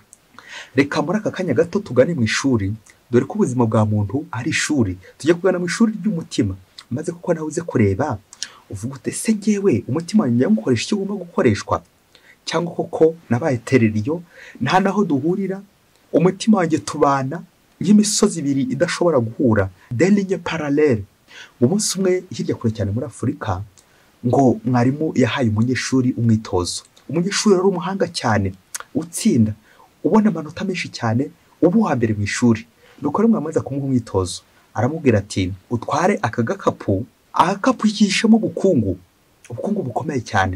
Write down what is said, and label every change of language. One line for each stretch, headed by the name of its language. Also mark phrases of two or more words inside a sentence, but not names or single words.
Kinyarwanda: Reka muri aka kanya gato tugane mu ishuri, dore ko ubuzima bwa muntu ari ishuri. Tujye kugana mu ishuri ry'umutima, maze kuko nawe uze kureba uvuga ute se jyewe umutima wanjye nyamukoresha icyo ugomba gukoreshwa, cyangwa koko nabaye tereriyo nta naho duhurira. Umutima wanjye tubana nk'imisozi ibiri idashobora guhura,
French: des lignes parallèles.
Kinyarwanda: Umunsi umwe hirya kure cyane muri Afurika, ngo mwarimu yahaye umunyeshuri umwitozo. Umunyeshuri ari umuhanga cyane, utsinda, ubona amanota menshi cyane, ubu wa mbere mu ishuri. Nuko rero mwamaze kumuha umwitozo, aramubwira ati utware aka gakapu, agakapu yishemo ubukungu bukomeye cyane.